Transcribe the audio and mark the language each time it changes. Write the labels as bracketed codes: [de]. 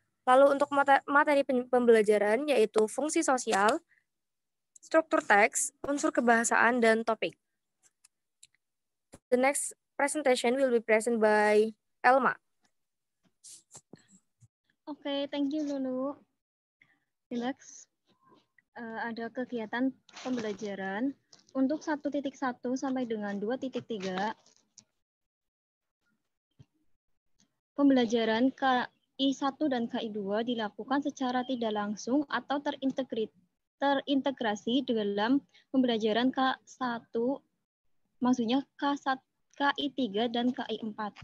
[id] Lalu untuk materi pembelajaran yaitu fungsi sosial, struktur teks, unsur kebahasaan, dan topik. [en] The next presentation will be present by Elma. Oke, thank you Lulu. [id] Next, ada kegiatan pembelajaran untuk 1.1 sampai dengan 2.3. Pembelajaran KI1 dan KI2 dilakukan secara tidak langsung atau terintegrasi dalam pembelajaran K1, maksudnya KI3 dan KI4.